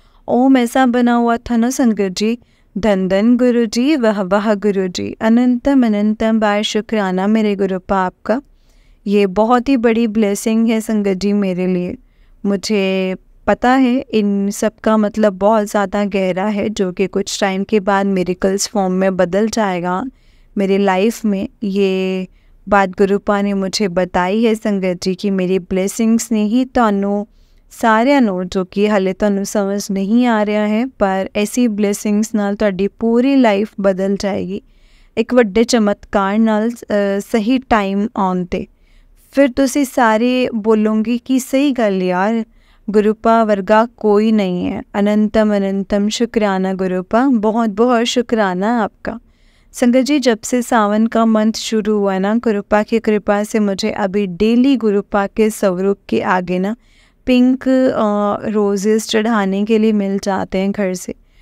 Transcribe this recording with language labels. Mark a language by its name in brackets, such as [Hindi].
[Hindi] ओम ऐसा बना हुआ था ना संगत जी, धन धन गुरु जी, वाह वाह गुरु जी, अनंतम अनंतम बार शुक्राना मेरे गुरुपा आपका। ये बहुत ही बड़ी ब्लेसिंग है संगत जी मेरे लिए। मुझे पता है इन सब का मतलब बहुत ज़्यादा गहरा है, जो कि कुछ टाइम के बाद मिरेकल्स फॉर्म में बदल जाएगा मेरी लाइफ में। ये बात गुरुपा ने मुझे बताई है संगत जी कि मेरी ब्लेसिंग्स ने ही [Punjabi] ਤੁਹਾਨੂੰ ਸਾਰਿਆਂ ਨੂੰ, ਜੋ ਕਿ ਹਾਲੇ ਤੁਹਾਨੂੰ ਸਮਝ ਨਹੀਂ ਆ ਰਿਹਾ ਹੈ, ਪਰ ਐਸੀ ਬਲੇਸਿੰਗਸ ਨਾਲ ਤੁਹਾਡੀ ਪੂਰੀ ਲਾਈਫ ਬਦਲ ਜਾਏਗੀ ਇੱਕ ਵੱਡੇ ਚਮਤਕਾਰ ਨਾਲ ਸਹੀ ਟਾਈਮ ਆਉਣ 'ਤੇ। ਫਿਰ ਤੁਸੀਂ ਸਾਰੇ ਬੋਲੋਗੇ ਕਿ ਸਹੀ ਗੱਲ ਯਾਰ, गुरुपा वर्गा कोई नहीं है। [Hindi] अनंतम अनंतम शुक्राना गुरुपा, बहुत बहुत शुक्राना आपका। संगत जी, जब से सावन का मंथ शुरू हुआ ना, गुरुपा की कृपा से मुझे अभी डेली गुरुपा के स्वरूप के आगे ना पिंक रोजेस चढ़ाने के लिए मिल जाते हैं घर से।